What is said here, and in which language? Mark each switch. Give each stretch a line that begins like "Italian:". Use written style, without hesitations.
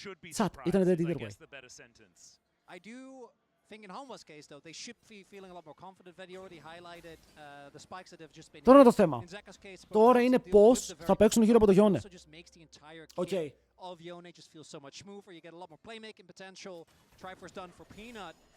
Greek: Τσατ, ήταν
English: dead either way. I do think in Homo's case, though, they should be feeling a lot more confident. They already highlighted the spikes that have just been.
Greek: Τώρα είναι το θέμα. Τώρα είναι πώς θα παίξουν γύρω από το Γιώνε. Οκ.
English: Of Yone just feels so much smoother. You get a lot more playmaking potential. Triforce done for Peanut.